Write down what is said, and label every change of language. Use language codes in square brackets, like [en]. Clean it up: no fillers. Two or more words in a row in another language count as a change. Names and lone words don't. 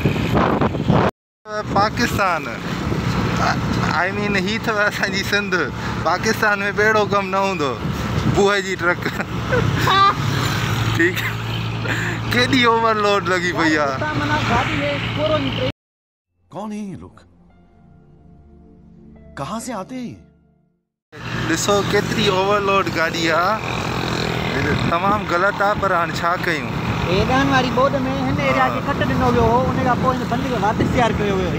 [sd] पाकिस्तान [en] I mean [sd] ही अथव असांजी सिंध। पाकिस्तान में बेड़ो कमु न हूंदो बुहे जी ट्रक। ठीकु केॾी ओवरलोड लॻी पई आहे। [ur] کون ہے یہ لوگ، کہاں سے آتے ہیں? [sd] ॾिसो केतिरी ओवरलोड गाॾी आहे तमामु ग़लति आहे। पर हाणे छा कयूं। एडान वारी बोर्ड में हिन एरिया खे कट ॾिनो वियो हो उन खां पोइ हिन बंदि खे वापसि तयारु कयो वियो।